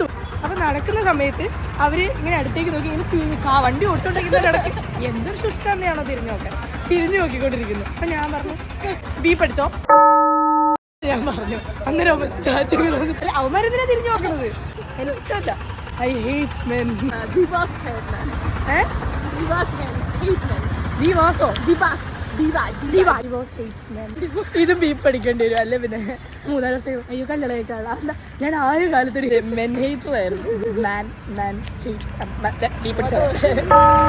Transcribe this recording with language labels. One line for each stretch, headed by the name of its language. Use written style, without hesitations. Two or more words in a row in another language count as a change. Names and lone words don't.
Malayalam: അപ്പോൾ നടക്കുന്ന സമയത്ത് അവർ ഇങ്ങനെ അടുത്തേക്ക് നോക്കി ഇങ്ങനെ വണ്ടി ഓടിച്ചോണ്ടിരിക്കുന്നതിൻ്റെ ഇടയ്ക്ക് എന്തൊരു ശുഷ്കാന്തിയാണോ തിരിഞ്ഞു നോക്കിക്കൊണ്ടിരിക്കുന്നു. അപ്പം ഞാൻ പറഞ്ഞു ബീപ്പ് അടിച്ചോ ഞാൻ പറഞ്ഞു. അന്നേരം അവന്മാരെന്തിനാ തിരിഞ്ഞു നോക്കണത്? എനിക്കല്ല.
English: I hate men. Divas hate men. Divas hate men. Divasോ? Divas hate men.
Malayalam: ഇതും ബീപ്പ് പഠിക്കേണ്ടി വരും. അല്ലേ പിന്നെ 3 വർഷം അയ്യോ കല്യാണം ഞാൻ ആയ കാലത്തൊരു
English: men hater
Malayalam: ആയിരുന്നു.
English: man hate
Malayalam: ബീപ്പ് പഠിച്ചത്.